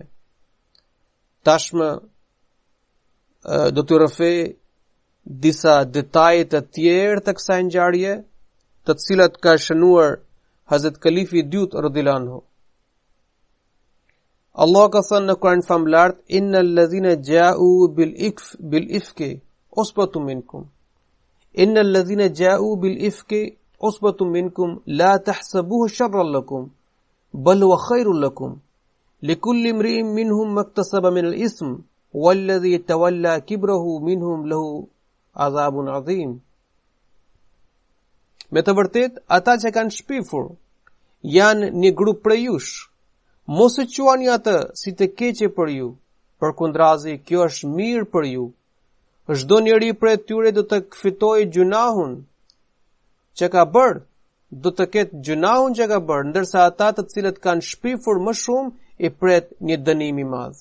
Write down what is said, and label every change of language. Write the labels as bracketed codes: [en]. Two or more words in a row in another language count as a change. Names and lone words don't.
[sq] Tashmë do të rrëfej disa detaje të tjerë të kësaj ngjarje, të cilat ka shënuar Hazrat Kalifi i dytë [ar] رضي الله عنه. [sq] Allah ka thënë në Kur'an famlar: [ar] إن الذين جاءوا بالإفك عصبة منكم. إن الذين جاءوا بالإفك عصبة منكم لا تحسبوه شرا لكم بل هو خير لكم لكل امرئ منهم ما اكتسب من الإثم والذي تولى كبره منهم له عذاب عظيم. [sq] Me të vërtet, ata që kanë shpifur janë një grup prej jush. Mos e quani atë si të keqe për ju, përkundrazi kjo është mirë për ju. Çdo njeri prej tyre do të fitojë gjunahun që ka bërë, do të ketë gjunahun që ka bërë, ndërsa ata të cilët kanë shpifur më shumë i pret një dënim i madh.